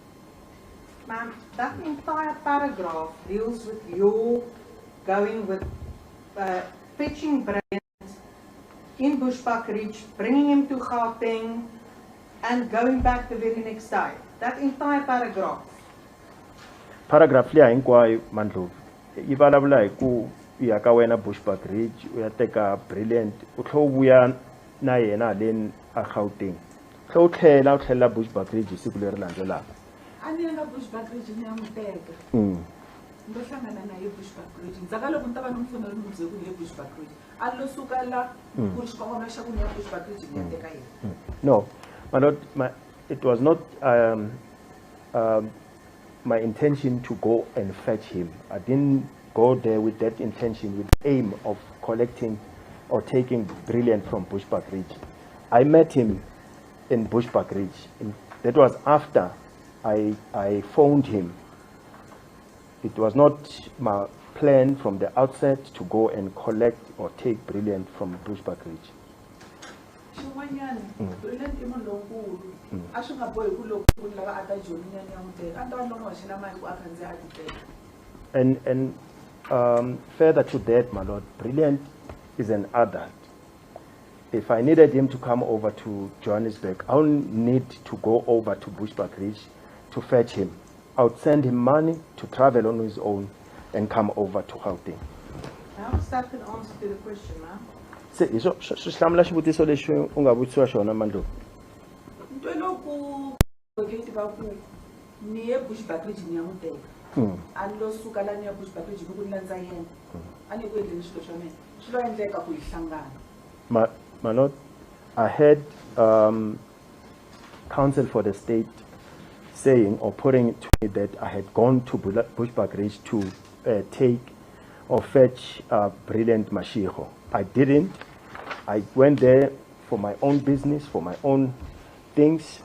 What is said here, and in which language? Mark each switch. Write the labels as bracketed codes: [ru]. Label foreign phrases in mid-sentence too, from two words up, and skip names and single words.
[en] Ma'am, that entire paragraph deals with your going with fetching Brilliant in Bushbuck Ridge, bringing him to Gauteng, and going back the very next day. That entire paragraph. [ts] Paragraph liya hinkwayo Mandlovu yi vulavula hi ku ya ka wena Bushbuck Ridge u ya teka Brilliant u tlhe u vuya na yena haleni a Gauteng tlhe u tlhela Bushbuck Ridge siku leri landzelaka a ni nga Bushbuck Ridge ni ya n'wi teka ndo hlangana naye Bushbuck Ridge ndzhaku loko ni ta va ni mfuna ri ni byele ku ni le Bushbuck Ridge a lo suka la ku ri xikongomelo xa ku ni ya Bushbuck Ridge ni ya teka yena [en] no my lord, it was not my intention to go and fetch him. I didn't go there with that intention, with the aim of collecting or taking Brilliant from Bushbuck Ridge. I met him in Bushbuck Ridge. That was after I phoned him. It was not my plan from the outset to go and collect or take Brilliant from Bushbuck Ridge. [ts] xin'wanyana Brilliant i munhu lonkulu a swi nga bohi ku loko ku lava a ta Joni nyana ya n'wi teka a ni ta va ni lo n'wi hoxela mali ku a khandziya a ti teka [en] And further to that, my lord, Brilliant is an adult. If I needed him to come over to Johannesburg, I wouldn't need to go over to Bushbuck Ridge to fetch him. I would send him money to travel on his own and come over to Gauteng. How is that an answer to the question, ma'am? [ts] Se iso swihlamula xivutiso lexi u nga vutisiwa xona Mandlovu. nto loku gate va ku ni ye Bushbuck Ridge ni ya n'wi teka a ni lo suka la ni ya Bushbuck Ridge ku ni landza yena a ni ku endleni swilo swa mina swi lo endleka ku hi hlangana [en] My lord, I had counsel for the state saying or putting it to me that I had gone to Bushbuck Ridge to take or fetch Brilliant Mashego. I didn't. I went there for my own business, for my own things.